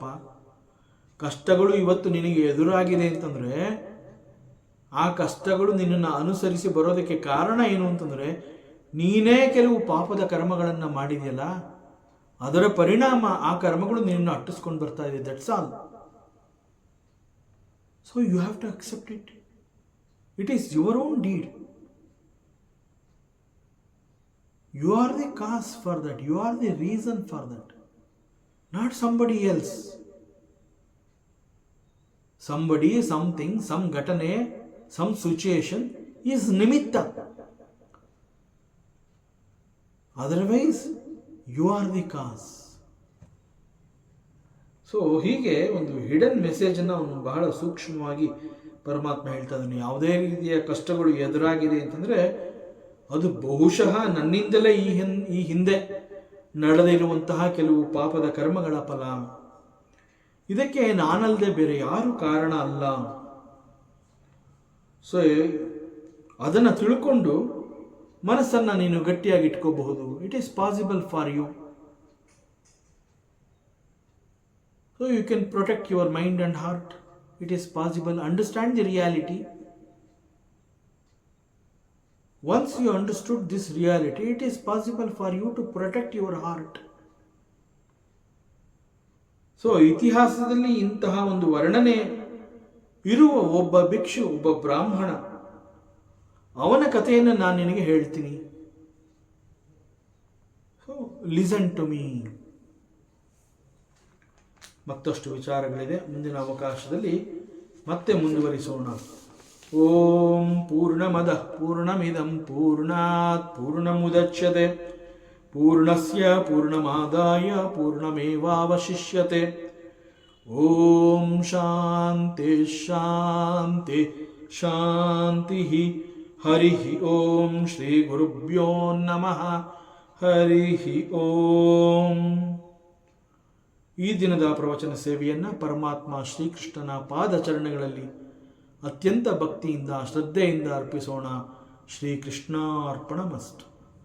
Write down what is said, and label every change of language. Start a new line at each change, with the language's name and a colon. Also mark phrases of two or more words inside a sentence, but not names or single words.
Kannada: ಕಷ್ಟಗಳು ಇವತ್ತು ನಿನಗೆ ಎದುರಾಗಿದೆ ಅಂತಂದರೆ ಆ ಕಷ್ಟಗಳು ನಿನ್ನನ್ನು ಅನುಸರಿಸಿ ಬರೋದಕ್ಕೆ ಕಾರಣ ಏನು ಅಂತಂದರೆ ನೀನೇ ಕೆಲವು ಪಾಪದ ಕರ್ಮಗಳನ್ನು ಮಾಡಿದೆಯಲ್ಲ, ಅದರ ಪರಿಣಾಮ ಆ ಕರ್ಮಗಳು ನಿನ್ನನ್ನು ಅಟ್ಟಿಸ್ಕೊಂಡು ಬರ್ತಾ ಇದೆ.
English: That's all. So you have to accept it. It is your own deed. You are the cause for that. You are the reason for that. Not somebody else. Somebody, something, some ghatane, some situation is nimitta. Otherwise, you are the cause.
Kannada: ಸೊ ಹೀಗೆ ಒಂದು
English: hidden messagennu
Kannada: ಅವನು ಬಹಳ ಸೂಕ್ಷ್ಮವಾಗಿ ಪರಮಾತ್ಮ ಹೇಳ್ತಾ ಇದ್ದಾನೆ. ಯಾವುದೇ ರೀತಿಯ ಕಷ್ಟಗಳು ಎದುರಾಗಿದೆ ಅಂತಂದರೆ ಅದು ಬಹುಶಃ ನನ್ನಿಂದಲೇ ಈ ಹಿಂದೆ ನಡೆದಿರುವಂತಹ ಕೆಲವು ಪಾಪದ ಕರ್ಮಗಳ ಫಲ. ಇದಕ್ಕೆ ನಾನಲ್ಲದೆ ಬೇರೆ ಯಾರು ಕಾರಣ ಅಲ್ಲ. ಸೊ ಅದನ್ನು ತಿಳ್ಕೊಂಡು ಮನಸ್ಸನ್ನು ನೀನು ಗಟ್ಟಿಯಾಗಿ ಇಟ್ಕೋಬಹುದು.
English: It is possible for you. So you can protect your mind and heart. It is possible. Understand the reality. Once you understood this reality, it is possible for you to protect your heart. So,
Kannada: ಇತಿಹಾಸದಲ್ಲಿ ಇಂತಹ ಒಂದು ವರ್ಣನೆ ಇರುವ ಒಬ್ಬ ಭಿಕ್ಷು, ಒಬ್ಬ ಬ್ರಾಹ್ಮಣ, ಅವನ ಕಥೆಯನ್ನು ನಾನು ನಿನಗೆ ಹೇಳ್ತೀನಿ.
English: So listen to me.
Kannada: ಮತ್ತಷ್ಟು ವಿಚಾರಗಳಿದೆ, ಮುಂದಿನ ಅವಕಾಶದಲ್ಲಿ ಮತ್ತೆ ಮುಂದುವರಿಸೋಣ.
Sanskrit: ಓಂ ಪೂರ್ಣಮದಃ ಪೂರ್ಣಮಿದಂ ಪೂರ್ಣಾತ್ ಪೂರ್ಣಮುದಚ್ಯತೆ ಪೂರ್ಣಸ್ಯ ಪೂರ್ಣಮಾದಾಯ ಪೂರ್ಣಮೇವಾವಶಿಷ್ಯತೆ. ಓಂ ಶಾಂತಿ ಶಾಂತಿ ಶಾಂತಿ. ಹರಿ ಓಂ ಶ್ರೀ ಗುರುಭ್ಯೋ ನಮಃ. ಹರಿ ಓಂ.
Kannada: ಈ ದಿನದ ಪ್ರವಚನ ಸೇವೆಯನ್ನು ಪರಮಾತ್ಮ ಶ್ರೀಕೃಷ್ಣನ ಪಾದಚರಣೆಗಳಲ್ಲಿ ಅತ್ಯಂತ ಭಕ್ತಿಯಿಂದ ಶ್ರದ್ಧೆಯಿಂದ ಅರ್ಪಿಸೋಣ.
Sanskrit: ಶ್ರೀಕೃಷ್ಣಾರ್ಪಣಮಸ್ತು.